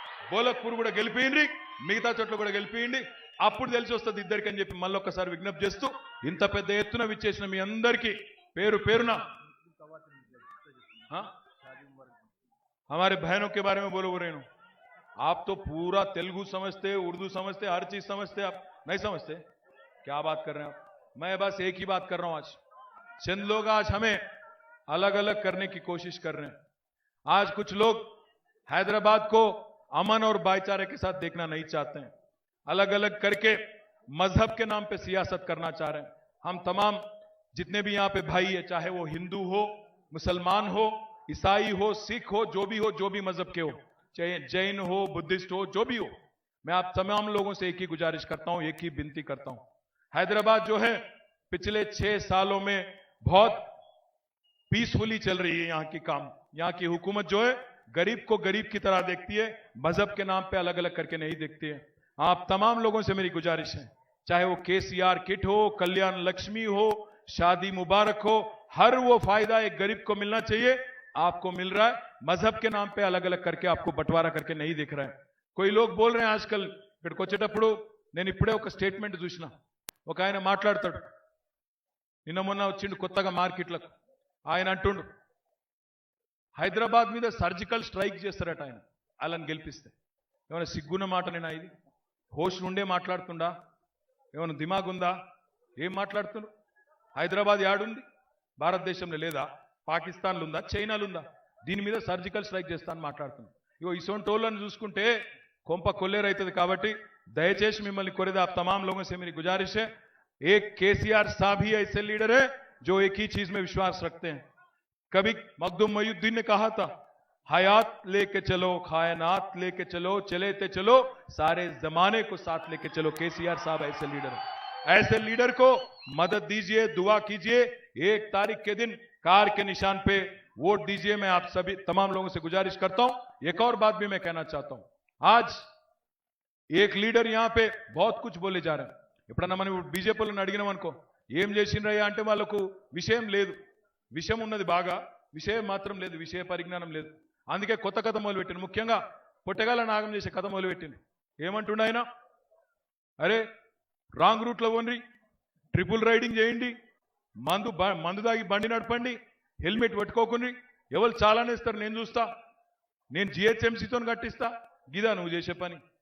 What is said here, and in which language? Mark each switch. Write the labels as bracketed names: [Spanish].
[Telugu] బోలక్పూర్ కూడా గెలిపియండి, మిగతా చోట్ల కూడా గెలిపియండి, అప్పుడు తెలిసి వస్తుంది ఇద్దరికి అని చెప్పి మళ్ళీ ఒక్కసారి విజ్ఞప్తి చేస్తూ ఇంత పెద్ద ఎత్తున విచ్చేసిన మీ అందరికీ పేరు పేరున [Hindi] हमारे बहनों के बारे में बोलो रहे हो आप तो पूरा तेलुगु समझते, उर्दू समझते, हर चीज समझते, आप नहीं समझते? क्या बात कर रहे हैं आप? मैं बस एक ही बात कर रहा हूं। आज चंद लोग आज हमें अलग अलग करने की कोशिश कर रहे हैं। आज कुछ लोग हैदराबाद को अमन और भाईचारे के साथ देखना नहीं चाहते हैं, अलग अलग करके मजहब के नाम पे सियासत करना चाह रहे हैं। हम तमाम जितने भी यहां पे भाई है, चाहे वो हिंदू हो, मुसलमान हो, ईसाई हो, सिख हो, जो भी मजहब के हो, चाहे जैन हो, बुद्धिस्ट हो, जो भी हो, मैं आप तमाम लोगों से एक ही गुजारिश करता हूं, एक ही विनती करता हूं। हैदराबाद जो है पिछले 6 सालों में बहुत पीसफुली चल रही है। यहाँ की काम, यहाँ की हुकूमत जो है गरीब को गरीब की तरह देखती है, मजहब के नाम पे अलग अलग करके नहीं देखती है। आप तमाम लोगों से मेरी गुजारिश है, चाहे वो केसीआर किट हो, कल्याण लक्ष्मी हो, शादी मुबारक हो, हर वो फायदा एक गरीब को मिलना चाहिए, आपको मिल रहा है। मजहब के नाम पे अलग अलग करके आपको बंटवारा करके नहीं दिख रहा है। कोई लोग बोल रहे हैं आजकल [Telugu] ఇక్కడికి వచ్చేటప్పుడు నేను ఇప్పుడే ఒక స్టేట్మెంట్ చూసిన, ఒక ఆయన మాట్లాడతాడు, నిన్న మొన్న వచ్చిండు కొత్తగా మార్కెట్లకు, ఆయన అంటుండు హైదరాబాద్ మీద సర్జికల్ స్ట్రైక్ చేస్తారట ఆయన వాళ్ళని గెలిపిస్తే. ఏమైనా సిగ్గున్న మాట నేను ఇది? హోష్ నుండే మాట్లాడుతుండా? ఏమైనా దిమాగ్ ఉందా? ఏం మాట్లాడుతున్నారు? హైదరాబాద్ యాడుంది? భారతదేశంలో లేదా? పాకిస్తాన్లో ఉందా? చైనాలో ఉందా? దీని మీద సర్జికల్ స్ట్రైక్ చేస్తాను మాట్లాడుతున్నాను. ఇగో ఇసోంటోళ్ళని చూసుకుంటే కొంప కొల్లేరైతుంది. కాబట్టి దయచేసి మిమ్మల్ని కోరేది [Hindi] आप तमाम लोगों से मेरी गुजारिश है, एक केसीआर साहब ही ऐसे लीडर है जो एक ही चीज में विश्वास रखते हैं। कभी मखदूम मोइनुद्दीन ने कहा था, हयात लेके चलो, कायनात लेके चलो, चले ते चलो, सारे जमाने को साथ लेके चलो। केसीआर साहब ऐसे लीडर है, ऐसे लीडर को मदद दीजिए, दुआ कीजिए। 1 तारीख के दिन कार के निशान पे वोट दीजिए। मैं आप सभी तमाम लोगों से गुजारिश करता हूं। एक और बात भी मैं कहना चाहता हूं, आज एक लीडर यहां पे बहुत कुछ बोले जा रहे हैं। [Telugu] ఎప్పుడన్నా మనం బీజేపీలను అడిగినాం అనుకో, ఏం చేసిండ్రయ్యా అంటే వాళ్ళకు విషయం లేదు, విషయం ఉన్నది బాగా, విషయం మాత్రం లేదు, విషయ పరిజ్ఞానం లేదు. అందుకే కొత్త కథ మొదలుపెట్టింది, ముఖ్యంగా పొట్టగాల నాగం చేసే కథ మొదలుపెట్టింది. ఏమంటుండ ఆయన, అరే రాంగ్ రూట్లో పోండి, ట్రిపుల్ రైడింగ్ చేయండి, మందు దాగి బండి నడపండి, హెల్మెట్ పెట్టుకోకుండా, ఎవరు చాలానే ఇస్తారు, నేను చూస్తా, నేను జిహెచ్ఎంసీతో కట్టిస్తా. గిదా నువ్వు చేసే పని?